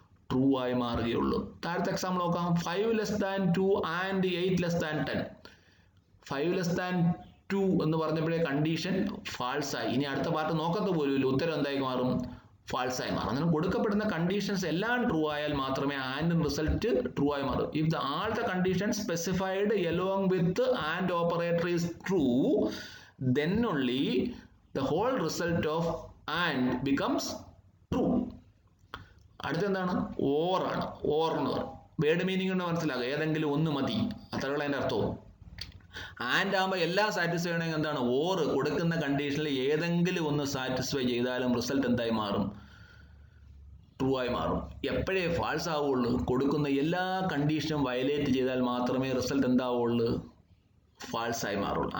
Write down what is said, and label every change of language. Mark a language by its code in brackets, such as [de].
[ml] True ആയി മാറുകയുള്ളൂ. താഴത്തെ example നോക്കാം. [en] 5 less than 2 and 8 less than 10. [ml] 5 less than 2 എന്ന് പറഞ്ഞപ്പോഴേ കണ്ടീഷൻ ഫാൾസ് ആയി. ഇനി അടുത്ത പാർട്ട് നോക്കത്ത് പോലുമില്ല, ഉത്തരം എന്തായി മാറും? ഫാൾസ് ആയി മാറും. അങ്ങനെ കൊടുക്കപ്പെടുന്ന കണ്ടീഷൻസ് എല്ലാം ട്രൂ ആയാൽ മാത്രമേ ആൻഡ് റിസൾട്ട് ട്രൂ ആയി മാറും. [en] If all the conditions specified along with the and operator is true, then only the whole result of and becomes true. [ml] അടുത്തെന്താണ്? Or ആണ്. ഓർ എന്ന് പറയും. വേർഡ് മീനിങ് കൊണ്ട് മനസ്സിലാക്കുക, ഏതെങ്കിലും ഒന്ന് മതി, അത്രയുള്ള അതിൻ്റെ അർത്ഥവും. ആൻഡ് ആകുമ്പോൾ എല്ലാം സാറ്റിസ്ഫൈ ചെയ്യണമെങ്കിൽ എന്താണ്? ഓർ കൊടുക്കുന്ന കണ്ടീഷനിൽ ഏതെങ്കിലും ഒന്ന് സാറ്റിസ്ഫൈ ചെയ്താലും റിസൾട്ട് എന്തായി മാറും? ട്രൂ ആയി മാറും. എപ്പോഴേ ഫാൾസ് ആവുള്ളൂ? കൊടുക്കുന്ന എല്ലാ കണ്ടീഷനും വയലേറ്റ് ചെയ്താൽ മാത്രമേ റിസൾട്ട് എന്താവുള്ളൂ? ഫാൾസ് ആയി മാറുള്ളൂ.